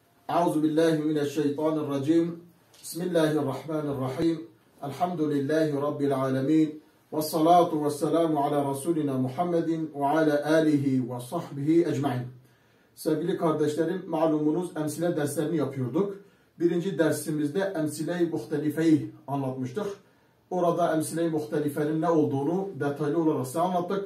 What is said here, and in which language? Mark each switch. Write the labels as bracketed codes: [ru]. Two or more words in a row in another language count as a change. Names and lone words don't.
[ar] أعوذ بالله من الشيطان الرجيم بسم الله الرحمن الرحيم. الحمد لله رب العالمين. والصلاة والسلام على رسولنا محمد وعلى آله وصحبه أجمعين. [tr] Sevgili kardeşlerim, malumunuz emsile derslerini yapıyorduk. Birinci dersimizde emsile-i muhtelifeyi anlatmıştık. Orada emsile-i muhtelifenin ne olduğunu detaylı olarak size anlattık.